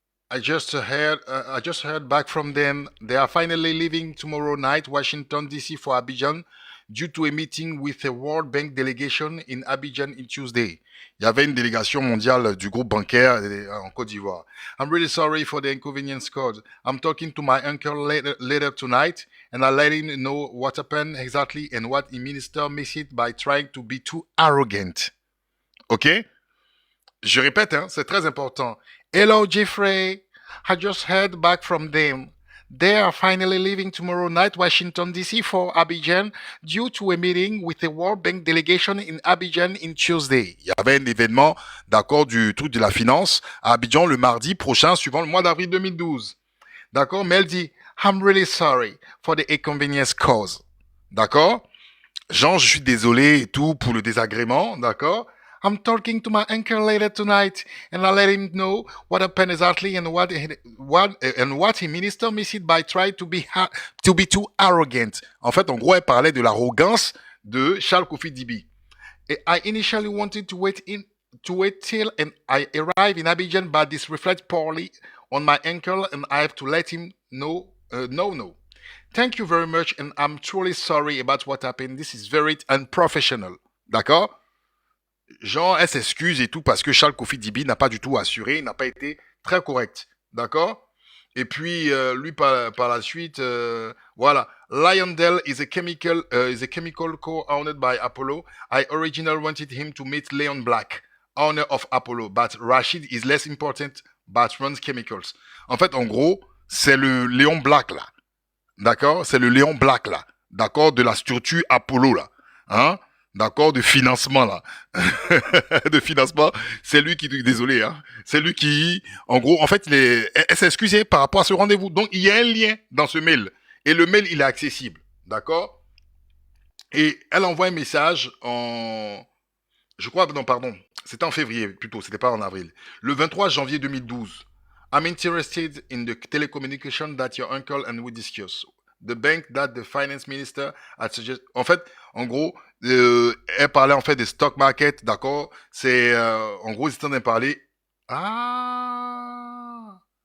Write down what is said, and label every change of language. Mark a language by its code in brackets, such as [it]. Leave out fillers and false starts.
[en] I just heard back from them. They are finally leaving tomorrow night, Washington, D.C. for Abidjan, due to a meeting with a World Bank delegation in Abidjan on Tuesday. [fr] Il y avait une délégation mondiale du groupe bancaire en Côte d'Ivoire. [en] I'm really sorry for the inconvenience caused. I'm talking to my uncle later tonight, and I'll let him know what happened exactly and what the minister missed it by trying to be too arrogant. OK? [fr] Je répète, hein, c'est très important. [en] Hello, Jeffrey. I just heard back from them. They are finally leaving tomorrow night, Washington, D.C. for Abidjan, due to a meeting with the World Bank delegation in Abidjan on Tuesday. [fr] Il y avait un événement, d'accord, du truc de la finance à Abidjan le mardi prochain, suivant le mois d'avril 2012. D'accord? Mais elle dit, [en] I'm really sorry for the inconvenience caused. [fr] D'accord? Jean, je suis désolé et tout pour le désagrément. D'accord? [en] I'm talking to my uncle later tonight, and I'll let him know what happened exactly and what he minister missed by trying to be too arrogant. [fr] En fait, en gros, elle parlait de l'arrogance de Charles Kofi Dibi. [en] I initially wanted to wait till and I arrive in Abidjan, but this reflects poorly on my uncle, and I have to let him know. No. Thank you very much, and I'm truly sorry about what happened. This is very unprofessional. [fr] D'accord? Jean, elle s'excuse et tout parce que Charles Kofi Dibi n'a pas du tout assuré, n'a pas été très correct. D'accord? Et puis, lui, par la suite, voilà. [en] Lyondell is a chemical co-owned by Apollo. I originally wanted him to meet Leon Black, owner of Apollo, but Rashid is less important, but runs chemicals. [fr] En fait, en gros, c'est le Léon Black, là. D'accord? C'est le Léon Black, là. D'accord? De la structure Apollo, là. Hein? D'accord, de financement là, de financement, c'est lui qui, désolé, hein, c'est lui qui, en gros, en fait, elle s'est excusée par rapport à ce rendez-vous. Donc, il y a un lien dans ce mail. Et le mail, il est accessible. D'accord? Et elle envoie un message en... Je crois, non, pardon. C'était en février, plutôt. C'était pas en avril. Le 23 janvier 2012. [en] I'm interested in the telecommunication that your uncle and we discuss. The bank that the finance minister had suggested. [fr] En fait, en gros, elle parlait en fait des stock market, d'accord? C'est, en gros, ils étaient en train de parler. Ah!